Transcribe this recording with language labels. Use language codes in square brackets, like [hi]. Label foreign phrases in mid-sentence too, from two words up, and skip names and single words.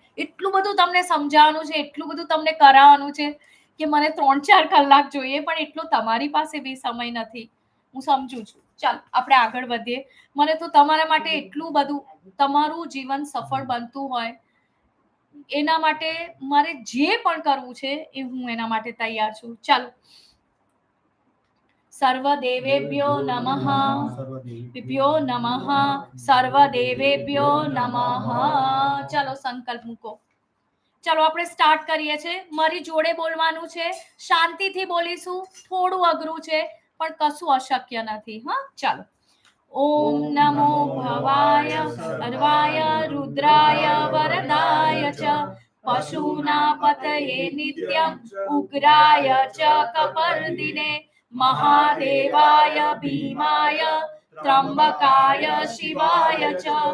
[gu] એટલું બધું તમને સમજાવવાનું છે, એટલું બધું તમને કરાવવાનું છે કે મને 3-4 કલાક જોઈએ, પણ એટલો તમારી પાસે બી સમય નથી. હું સમજુ છું. ચાલ આપણે આગળ વધીએ. મને તો તમારા માટે એટલું બધું, તમારું જીવન સફળ બનતું હોય એના માટે મારે જે પણ કરવું છે એ હું એના માટે તૈયાર છું. [sa] ચાલો सर्वदेवेभ्यो नमः, भ्यो नमः, सर्वदेवेभ्यो नमः। [gu] ચલો સંકલ્પ મૂકો. ચલો આપણે સ્ટાર્ટ કરીએ છીએ. મારી જોડે બોલવાનું છે, શાંતિથી બોલીશું. થોડું અઘરું છે પણ કશું અશક્ય નથી. હા, ચાલો. [sa] ઓમ નમો ભવાય સર્વાય રુદ્રાય વરદાય ચ પશુના પતયે નિત્યમ ઉગ્રાય ચ કપર્દિને મહાદેવાય ભીમાય ત્રંબકાય શિવાય ચ